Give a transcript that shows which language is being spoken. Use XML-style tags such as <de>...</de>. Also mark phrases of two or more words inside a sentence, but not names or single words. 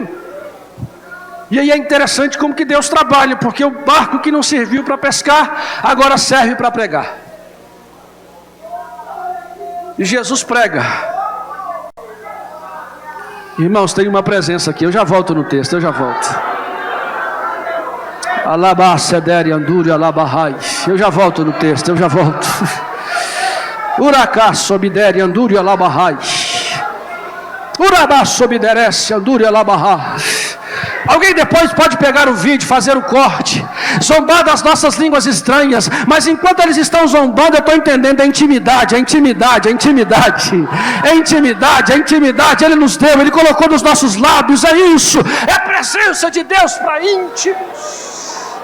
<pt>E aí é interessante como que Deus trabalha, porque o barco que não serviu para pescar, agora serve para pregar. E Jesus prega. Irmãos, tem uma presença aqui, eu já volto no texto, eu já volto. Alabacedere anduri alabahai. Eu já volto no texto, eu já volto. Uracá sobidere anduri alabahai. Urabá sobiderece anduri alabahai. Alguém depois pode pegar o vídeo, fazer o corte, zombar das nossas línguas estranhas, mas enquanto eles estão zombando, eu estou entendendo a intimidade, a intimidade, a intimidade, a intimidade, a intimidade. Ele nos deu, Ele colocou nos nossos lábios, é isso, é a presença de Deus para íntimos.</pt>